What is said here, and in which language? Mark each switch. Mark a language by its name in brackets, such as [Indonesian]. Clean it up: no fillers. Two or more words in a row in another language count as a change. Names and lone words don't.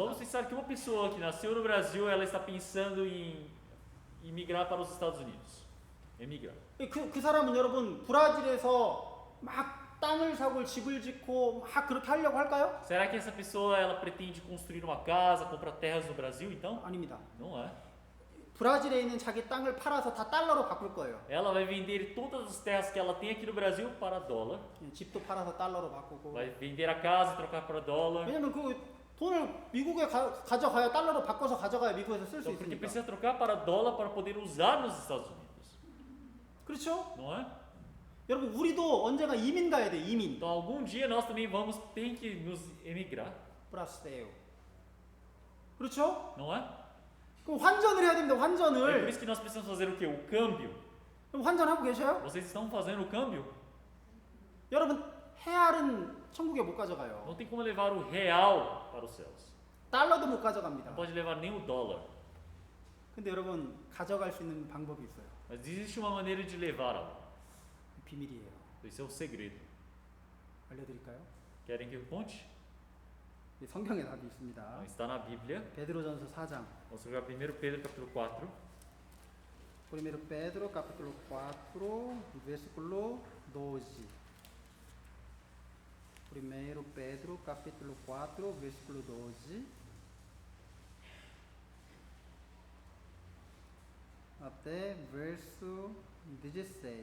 [Portuguese] Vamos pensar que uma pessoa que nasceu no Brasil, ela está pensando em migrar para os Estados Unidos. Emigrar. [Korean] 그 사람은 여러분 브라질에서 막 땅을 사고 집을 짓고 막 그렇게 하려고 할까요? [Portuguese] Será que essa pessoa ela pretende construir uma casa, comprar terras no Brasil, então? [Korean] 아닙니다. [Portuguese] Não é. [Korean] 브라질에 있는 자기 땅을 팔아서 다 달러로 바꿀 거예요. [Portuguese] Ela vai vender todas as terras que ela tem aqui no Brasil para dólar. [Korean] 집도 팔아서 달러로 바꾸고. [Portuguese] Vai vender a casa e trocar para dólar. [Korean] 왜냐면 그 돈을 미국에 가져가야 달러로 바꿔서 가져가야 미국에서 쓸 수 [Portuguese] Então, porque [Korean] 있으니까. [Portuguese] precisa trocar para dólar para poder usar nos Estados Unidos. [Korean] 그렇죠? [Portuguese] Não é? [Korean] 여러분 우리도 언젠가 이민 가야 돼. 이민. [Portuguese] Então, algum dia nós também vamos ter que nos emigrar. [Korean] 브라스데요. 그렇죠? [Portuguese] Não é? [Korean] 그럼 환전을 해야 됩니다. [Portuguese] É por [Korean] 환전을. [Portuguese] isso que nós precisamos fazer o quê? O câmbio. [Korean] 그럼 환전하고 계셔요? [Portuguese] Vocês estão fazendo o câmbio? [Korean] 여러분 헤알은 천국에 못 가져가요. [Portuguese] Não tem como levar o real para os céus. [Korean] 달러도 못 가져갑니다. [Portuguese] Não pode levar nem o dólar. [Korean] 근데 여러분 가져갈 수 있는 방법이 있어요. [Portuguese] Mas existe uma maneira de levar algo. [Korean] 비밀이에요. [Portuguese] Esse é o segredo. [Korean] 알려드릴까요? [Portuguese] Querem que eu conte? [Korean] 이 성경에 답이 있습니다. [Portuguese] Então, está na Bíblia. [Korean] 베드로전서 4장. [Portuguese] Vamos jogar 1 Pedro capítulo 4. 1 Pedro capítulo 4, versículo 12. 1 Pedro capítulo 4, versículo 12 até verso 16.